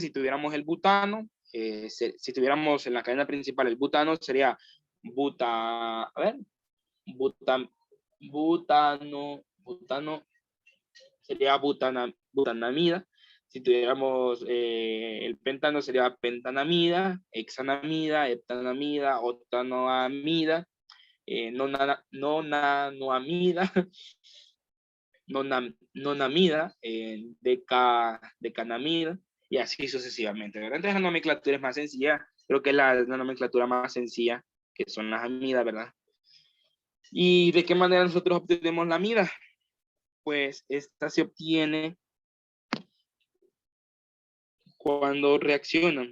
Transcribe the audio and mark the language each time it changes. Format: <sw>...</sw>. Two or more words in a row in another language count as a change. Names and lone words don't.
<es>Si tuviéramos el butano, si tuviéramos en la cadena principal el butano, sería butano, sería butanamida. Si tuviéramos el pentano, sería pentanamida, hexanamida, heptanamida, octanoamida, nonanoamida, nonamida, decanamida, y así sucesivamente, ¿verdad? Entonces la nomenclatura es más sencilla, creo que es la nomenclatura más sencilla, que son las amidas, ¿verdad? ¿Y de qué manera nosotros obtenemos la amida? Pues esta se obtiene cuando reaccionan.</es>